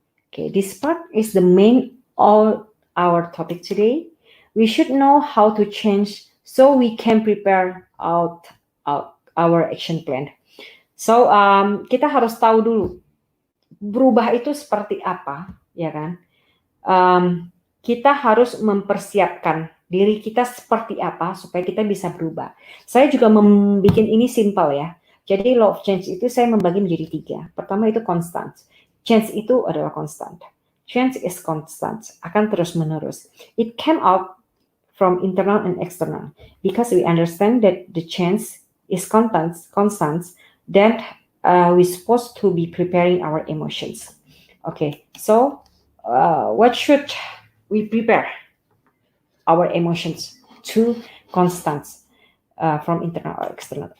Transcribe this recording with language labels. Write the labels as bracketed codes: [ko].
[en] Okay, this part is the main all our topic today. We should know how to change so we can prepare out our action plan. [id] So kita harus tahu dulu berubah itu seperti apa, ya kan? Kita harus mempersiapkan diri kita seperti apa supaya kita bisa berubah. Saya juga membuat ini simple ya. Jadi law of change itu saya membagi menjadi 3. Pertama itu constant. Change itu adalah constant. [en] Change is constant, [id] akan terus menerus. [en] It came out from internal and external because we understand that the change is constant. Then we're supposed to be preparing our emotions. Okay, so what should we prepare our emotions to constant from internal or external?